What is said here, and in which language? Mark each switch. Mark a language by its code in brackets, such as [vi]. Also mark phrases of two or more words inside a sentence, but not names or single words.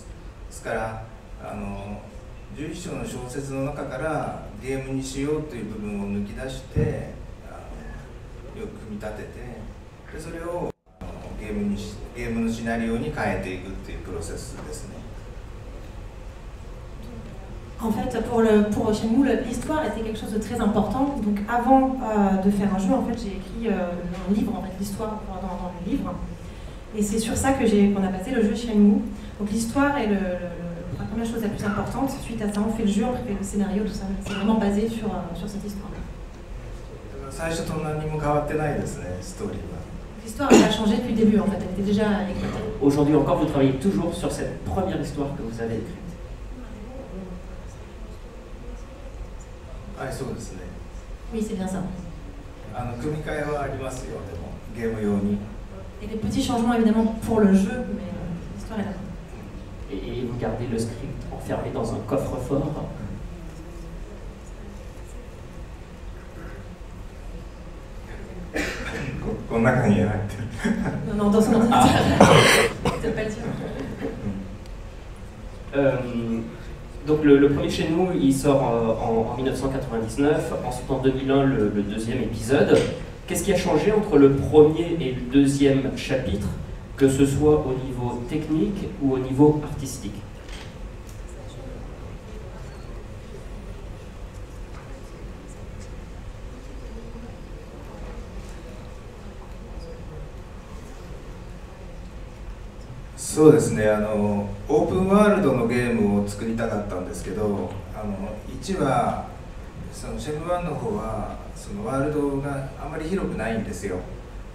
[ja] ですから11章の小説の中からゲームにしようという部分を抜き出してよく組み立ててでそれをゲームのシナリオに変えていくっていうプロセスですね。 [fr] En fait, pour Shenmue, l'histoire était quelque chose de très important. Donc, avant de faire un jeu, en fait, j'ai écrit un livre, en fait, l'histoire dans le livre. Et c'est sur ça qu'on a basé le jeu Shenmue. Donc, l'histoire est la première chose la plus importante. Suite à ça, on fait le jeu, on fait le scénario, tout ça. C'est vraiment basé sur cette histoire. [ja] 最初と何も変わってないですね、ストーリーは。 [fr] L'histoire n'a pas changé depuis le début, en fait, elle était déjà écrite. Aujourd'hui encore, vous travaillez toujours sur cette première histoire que vous avez écrite. [ja] はい、そうですね。 [fr] Oui, c'est bien ça. [ja] 組み替えはありますよ、でもゲーム用に。 [fr] Il y a des petits changements évidemment pour le jeu, mais l'histoire est là. Et vous gardez le script enfermé dans un coffre-fort. Non, dans son ordinateur. C'est pas le dire. Donc le premier Shenmue, il sort en 1999, ensuite en 2001 le deuxième épisode. Qu'est-ce qui a changé entre le premier et le deuxième chapitre, que ce soit au niveau technique ou au niveau artistique? [ja] そうですね、オープンワールドのゲームを作りたかったんですけど1はそのシェム1の方はそのワールドがあまり広くないんですよ。